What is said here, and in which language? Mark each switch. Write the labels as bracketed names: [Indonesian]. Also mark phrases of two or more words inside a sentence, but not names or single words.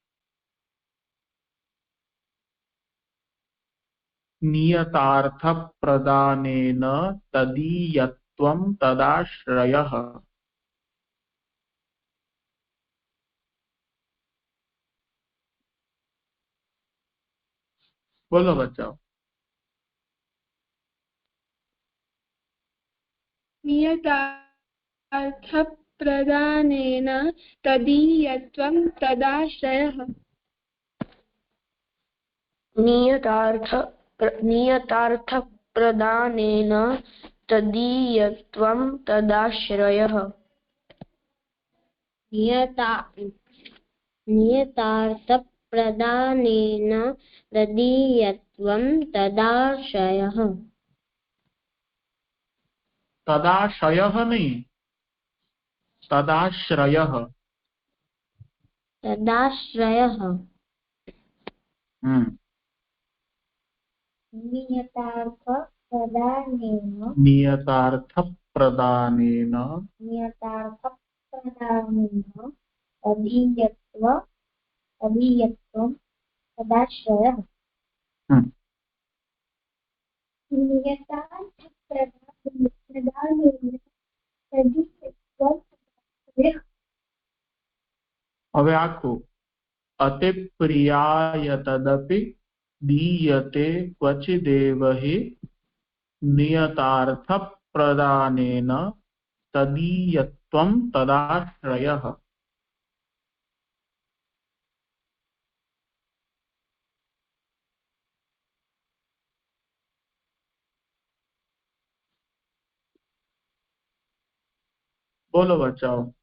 [Sanskrit] नियतार्थ प्रदानेन तदीयत्वम तदाश्रयः. [Gujarati] બોલો બચ્ચાઓ. [Sanskrit] नियतार्थ प्रदानेन तदीयत्वं तदाश्रयः. नियतार्थ प्रदानेन तदीयत्वं तदाश्रयः. नियतार्थ प्रदानेन तदीयत्वं तदाश्रयः. [Gujarati] તદાશયઃ નહીં, તદાશ્રયઃ. [Sanskrit] तदाश्रयः. नियतार्थ प्रदानेन नियतार्थ प्रदानेन तदीयत्वं तदाश्रयः. नियतार्थ प्रदानेन तदीयत्वं तदाश्रयः. [Gujarati] હવે આખું. [Sanskrit] अतिप्रियाय तदपि दीयते क्वचिदेव हि. नियतार्थ प्रदानेन तदीयत्वं तदाश्रयः. [Gujarati] બોલો બચ્ચાઓ.